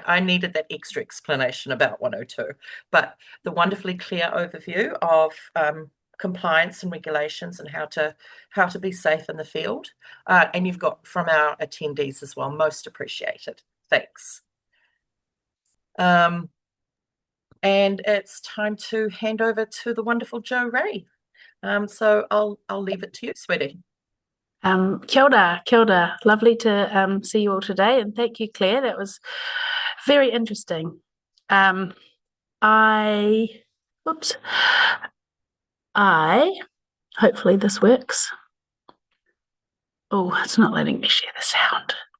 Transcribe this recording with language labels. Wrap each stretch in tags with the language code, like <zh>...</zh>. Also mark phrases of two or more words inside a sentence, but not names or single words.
<en>I needed that extra explanation about 102, but the wonderfully clear overview of compliance and regulations and how to be safe in the field. And you've got from our attendees as well, most appreciated. Thanks. And it's time to hand over to the wonderful Jo Ray. So I'll leave it to you, sweetie.</en> <mi>Kia ora, kia ora.</mi> <en>Lovely to see you all today, and thank you, Claire. That was very interesting. Hopefully this works. Oh, it's not letting me share the sound.</en>